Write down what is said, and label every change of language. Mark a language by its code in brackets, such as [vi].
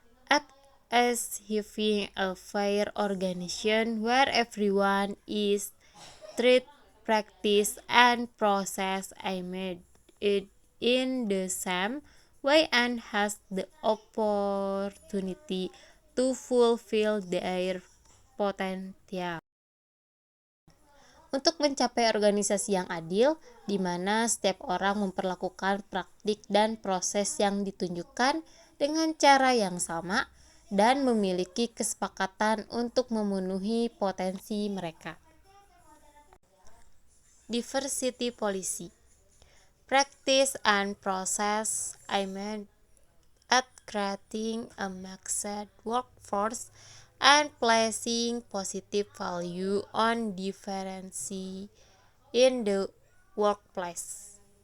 [en] Act as having a fair organization where everyone is treated, practiced, and processed it in the same way and has the opportunity to fulfill their potential. [id] Untuk mencapai organisasi yang adil, di mana setiap orang memperlakukan praktik dan proses yang ditunjukkan dengan cara yang sama dan memiliki kesepakatan untuk memenuhi potensi mereka. [en] Diversity policy. Practice and process aimed at creating a mixed workforce and placing positive value on diversity in the workplace.